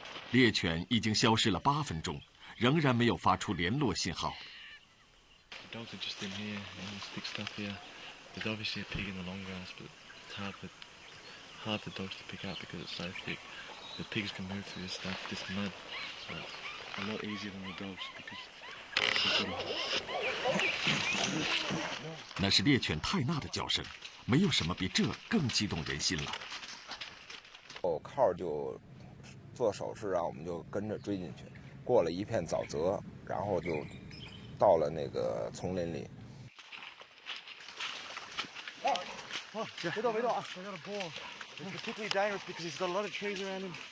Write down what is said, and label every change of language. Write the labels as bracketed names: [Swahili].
[Chinese] 猎犬已经消失了8分钟，仍然没有发出联络信号。 [English] Dogs are just in here and the stick stuff here. There's obviously a pig in the long grass, but it's hard for dogs to pick up because it's so thick. The pigs can move through this stuff, this mud, a lot easier than the dogs because they've got a... [Chinese] 那是猎犬泰纳的叫声，没有什么比这更激动人心了。靠就做手势，然后我们就跟着追进去，过了一片沼泽，然后就到了那个丛林里。别动啊 [English] I got a ball. It's particularly dangerous because he's got a lot of trees around him.